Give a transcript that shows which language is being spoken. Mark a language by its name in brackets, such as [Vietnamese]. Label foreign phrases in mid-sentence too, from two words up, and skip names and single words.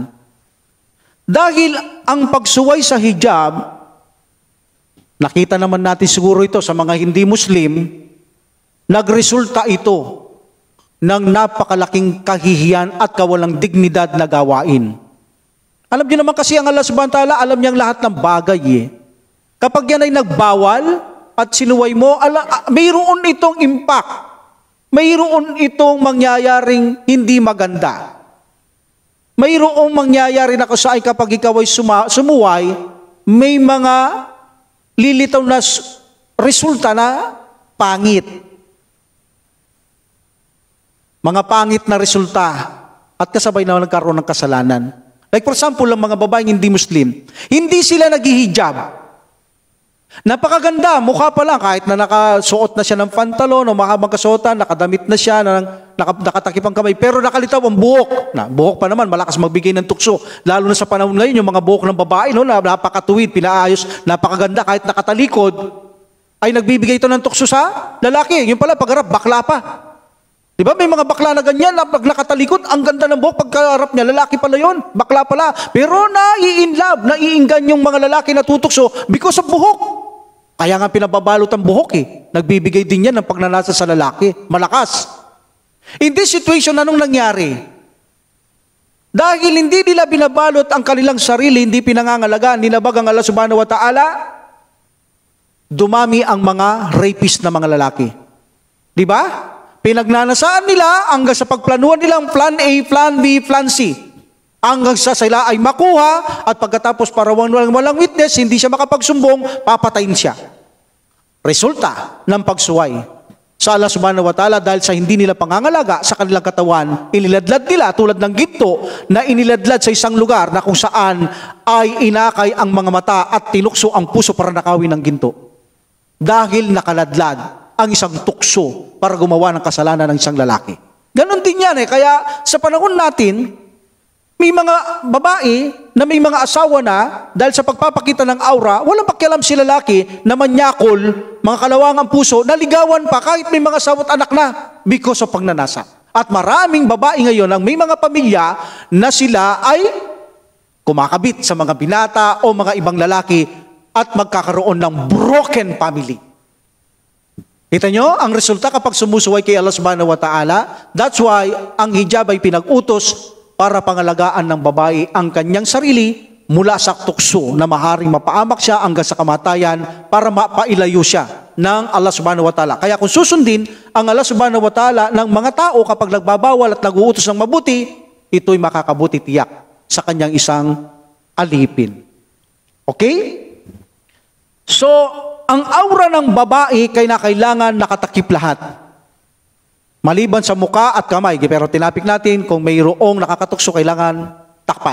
[Filipino] Dahil ang pagsuway sa hijab, nakita naman natin siguro ito sa mga hindi Muslim, nagresulta ito ng napakalaking kahihiyan at kawalang dignidad na gawain. Alam niyo naman kasi ang [Arabic] الله سبحانه وتعالى, [Filipino] alam niyang lahat ng bagay eh. Kapag yan ay nagbawal at sinuway mo, mayroon itong impact. Mayroon itong mangyayaring hindi maganda. Mayroong mangyayari na kusay kapag ikaw ay sumuway, may mga lilitaw na resulta na pangit. Mga pangit na resulta at kasabay na nagkaroon ng kasalanan. [English] Like for example, [Filipino] ang mga babaeng hindi Muslim, hindi sila naghihijab. Napakaganda, mukha pa lang, kahit na nakasuot na siya ng pantalon o mahabang kasuotan, nakadamit na siya, nakatakip ang kamay, pero nakalitaw ang buhok. Buhok pa naman, malakas magbigay ng tukso. Lalo na sa panahon ngayon, yung mga buhok ng babae, napakatuwid, pinaayos, napakaganda, kahit nakatalikod, ay nagbibigay ito ng tukso sa lalaki. Yung pala, pagharap, bakla pa. Di ba? May mga bakla na ganyan, nakatalikod, ang ganda ng buhok, pagkaharap niya, lalaki pala yon, bakla pala. Pero nai-inlove, naiinggan yung mga lalaki na tutukso [English] because of [Filipino] buhok. Kaya nga pinababalot ang buhok eh. Nagbibigay din yan ng pagnanasa sa lalaki. Malakas. [English] In this situation, [Filipino] anong nangyari? Dahil hindi nila binabalot ang kanilang sarili, hindi pinangangalagaan, ninabag ang [Arabic] الله سبحانه وتعالى, [Filipino] dumami ang mga rapist na mga lalaki. Di ba? Pinagnanasaan nila hanggang sa pagplanuhan nilang [English] plan A, plan B, plan C. [Filipino] Hanggang sa sila ay makuha at pagkatapos para walang witness, hindi siya makapagsumbong, papatayin siya. Resulta ng pagsuway sa [Arabic] الله سبحانه وتعالى [Filipino] dahil sa hindi nila pangangalaga sa kanilang katawan, iniladlad nila tulad ng ginto na iniladlad sa isang lugar na kung saan ay inakay ang mga mata at tinukso ang puso para nakawin ng ginto. Dahil nakaladlad ang isang tukso para gumawa ng kasalanan ng isang lalaki. Ganon din yan eh. Kaya sa panahon natin, may mga babae na may mga asawa na dahil sa pagpapakita ng aura, walang pakialam si lalaki na manyakol, mga kalawangang puso, naligawan pa kahit may mga asawa at anak na [English] because of [Filipino] pagnanasa. At maraming babae ngayon ang may mga pamilya na sila ay kumakabit sa mga binata o mga ibang lalaki at magkakaroon ng [English] broken family. [Filipino] Kita nyo, ang resulta kapag sumusuway kay [Arabic] الله سبحانه وتعالى, [English] that's why [Filipino] ang hijab ay pinag-utos para pangalagaan ng babae ang kanyang sarili mula sa tukso na maaaring mapaamak siya hanggang sa kamatayan para mapailayo siya ng [Arabic] الله سبحانه وتعالى. [Filipino] Kaya kung susundin ang [Arabic] الله سبحانه وتعالى [Filipino] ng mga tao kapag nagbabawal at nag-uutos ng mabuti, ito'y makakabuti tiyak sa kanyang isang alipin. Okay? So, ang aura ng babae kailangan nakatakip lahat. Maliban sa muka at kamay, pero tinapik natin kung mayroong nakakatukso, kailangan takpan.